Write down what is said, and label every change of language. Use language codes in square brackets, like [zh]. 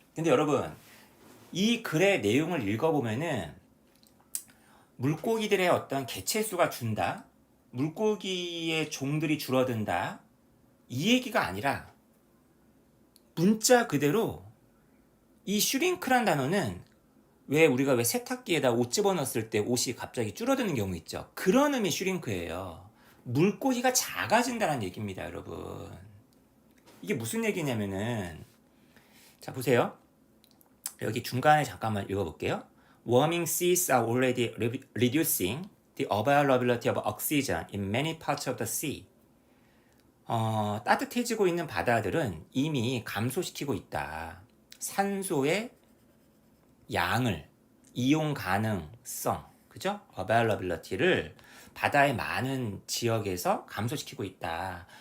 [ko] 근데 여러분, 이 글의 내용을 읽어보면은 물고기들의 어떤 개체수가 준다, 물고기의 종들이 줄어든다, 이 얘기가 아니라 문자 그대로 이 슈링크란 단어는 왜 우리가 왜 세탁기에다 옷 집어넣었을 때 옷이 갑자기 줄어드는 경우 있죠. 그런 의미 슈링크예요. 물고기가 작아진다는 얘기입니다, 여러분. 이게 무슨 얘기냐면은, 자, 보세요. 여기 중간에 잠깐만 읽어볼게요. [en] Warming seas are already reducing the availability of oxygen in many parts of the sea. [ko] 따뜻해지고 있는 바다들은 이미 감소시키고 있다. 산소의 양을, 이용 가능성, 그죠? availability를 바다의 많은 지역에서 감소시키고 있다.